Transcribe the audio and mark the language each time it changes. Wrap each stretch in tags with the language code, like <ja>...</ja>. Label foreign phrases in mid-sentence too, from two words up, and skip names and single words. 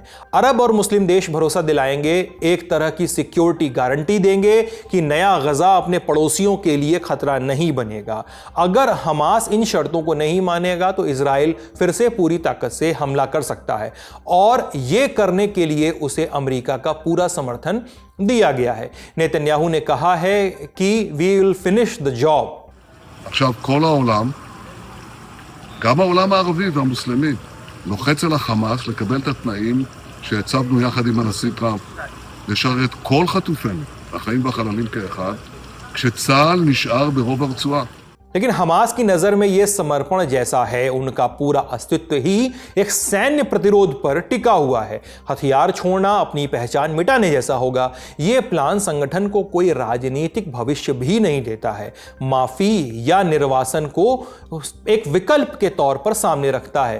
<hi>अरब और मुस्लिम देश भरोसा दिलाएंगे, एक तरह की</hi> <en>security guarantee</en> <hi>देंगे कि नया गजा अपने पड़ोसियों के लिए खतरा नहीं बनेगा। अगर हमास इन शर्तों को नहीं मानेगा तो इजराइल फिर से पूरी ताकत से हमला कर सकता है और यह करने के लिए उसे अमेरिका का पूरा समर्थन दिया गया है। नेतन्याहू ने कहा है कि</hi> <en>we will finish the job.</en> <he>עכשיו כל העולם, גם העולם הערבי והמוסלמי, לוחץ על החמאס לקבל את התנאים שהצבנו יחד עם הנשיא טראמפ, לשרת כל חטופינו, החיים והחללים כאחד, כשצה"ל נשאר ברוב הרצועה.</he> <hi>लेकिन हमास की नजर में यह समर्पण जैसा है, उनका पूरा अस्तित्व ही एक सैन्य प्रतिरोध पर टिका हुआ है। हथियार छोड़ना अपनी पहचान मिटाने जैसा होगा। यह प्लान संगठन को कोई राजनीतिक भविष्य भी नहीं देता है। माफी या निर्वासन को एक विकल्प के तौर पर सामने रखता है।</hi>